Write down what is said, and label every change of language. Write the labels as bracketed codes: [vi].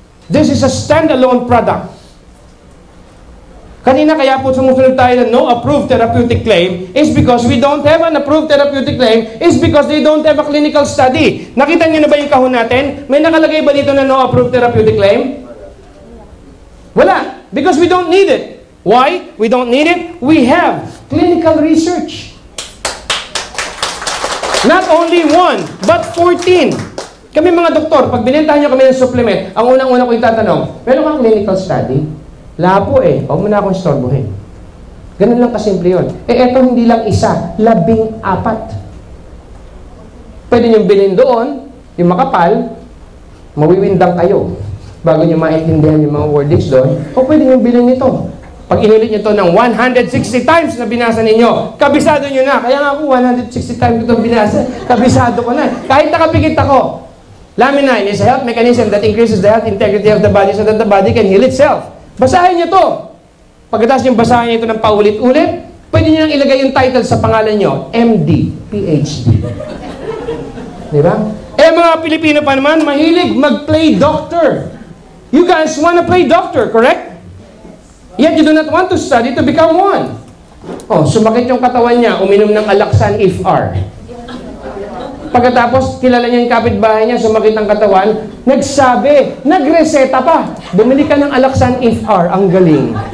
[en] This is a standalone product. [tl] Kanina kaya po sumusunod tayo ng [en] no-approved therapeutic claim is because we don't have an approved therapeutic claim is because they don't have a clinical study. [tl] Nakita niyo na ba yung kahon natin? May nakalagay ba dito na no-approved therapeutic claim? Wala. [en] Because we don't need it. Why? We don't need it. We have clinical research. Not only 1, but 14. [tl] Kami mga doktor, pag binentahan nyo kami ng supplement, ang unang-una ko itatanong, meron kang clinical study? Wala po eh. Huwag mo na akong istorbohin. Ganun lang kasimple yun. Eto hindi lang isa, 14. Pwede nyo bilhin doon, yung makapal, mawiwindang kayo bago nyo maintindihan yung mga wordings doon, o pwede nyo bilhin ito. Pag inulit nyo ito ng 160 times na binasa ninyo, kabisado nyo na. Kaya nga ako, 160 times ito binasa, kabisado ko na. Kahit nakapikit ako. [en] Laminine is a health mechanism that increases the health integrity of the body so that the body can heal itself. [tl] Basahin nyo to. Pagkatapos yung basahin nyo ito ng paulit-ulit, pwede nyo nang ilagay yung title sa pangalan nyo, MD, PhD. Di ba? Eh mga Pilipino pa naman, mahilig mag-play doctor. [en] You guys want to play doctor, correct? Yet you do not want to study to become one. [tl] Oh, sumakit yung katawan niya, uminom ng Alaxan IFR. Pagkatapos, kilala niya yung kapitbahay niya, sumakit ang katawan, nagsabi, nagreseta pa. Bumili ka ng Alaxan IFR, ang galing.